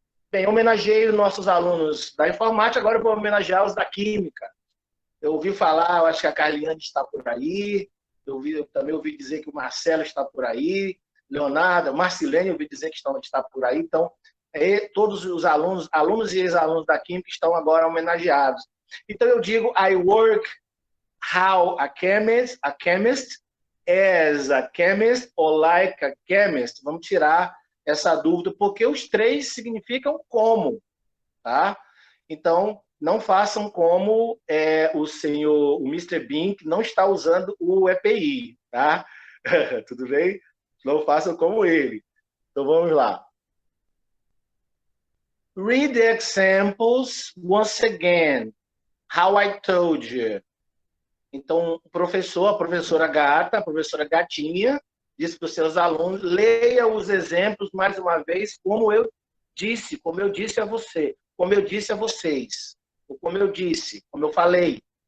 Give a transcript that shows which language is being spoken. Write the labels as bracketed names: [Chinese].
[Portuguese] Bem, homenageei os nossos alunos da informática, agora eu vou homenagear os da química. Eu ouvi falar, eu acho que a Carliane está por aí, eu também ouvi dizer que o Marcelo está por aí, Leonardo, Marcilene, eu ouvi dizer que está por aí. Então, todos os alunos e ex-alunos da Química estão agora homenageados. Então, eu digo, [English] I work how a chemist, as a chemist or like a chemist. [Portuguese] Vamos tirar essa dúvida, porque os três significam como, tá? Então, não façam como o Mr. Bean, que não está usando o EPI, tá? Tudo bem? Não façam como ele. Então, vamos lá. [English] Read the examples once again. How I told you. [Portuguese] Então, a professora gata, a professora gatinha, disse para os seus alunos, leia os exemplos mais uma vez, como eu disse a você, como eu disse a vocês, ou como eu disse, como eu falei.